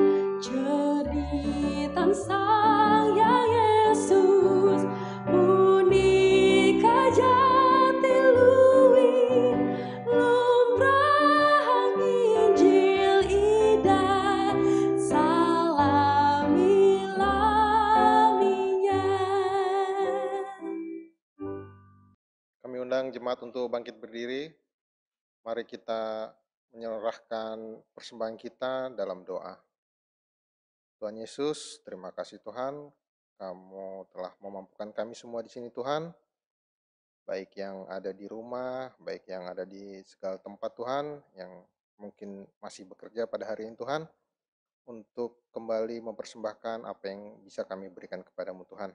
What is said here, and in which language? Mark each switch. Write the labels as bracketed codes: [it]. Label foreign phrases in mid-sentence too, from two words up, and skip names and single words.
[ban] cerita Sang Hyang Yesus punika jati lui lumrahang Injil ida salami-laminya. [id] Kami undang jemaat untuk bangkit berdiri. Mari kita menyerahkan persembahan kita dalam doa. Tuhan Yesus, terima kasih Tuhan, Kamu telah memampukan kami semua di sini Tuhan, baik yang ada di rumah, baik yang ada di segala tempat Tuhan, yang mungkin masih bekerja pada hari ini Tuhan, untuk kembali mempersembahkan apa yang bisa kami berikan kepadamu Tuhan.